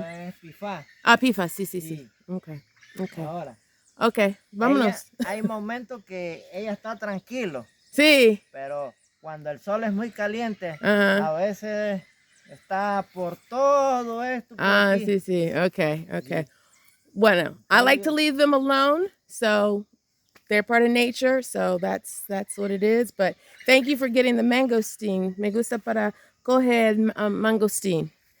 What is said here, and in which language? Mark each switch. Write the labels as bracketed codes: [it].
[es] Eso es pifá. Ah, pifa, sí, sí, sí. Sí. Okay, okay. Ahora. Okay, vámonos. Hay momentos que ella está tranquilo. Sí. Pero cuando el sol es muy caliente, Ajá. a veces está por todo esto por Ah, aquí. sí, sí. Okay, okay. Sí. Bueno, [en] I like to leave them alone, so they're part of nature, so that's what it is. But thank you for getting the mangosteen. [es] Me gusta para coger mangosteen.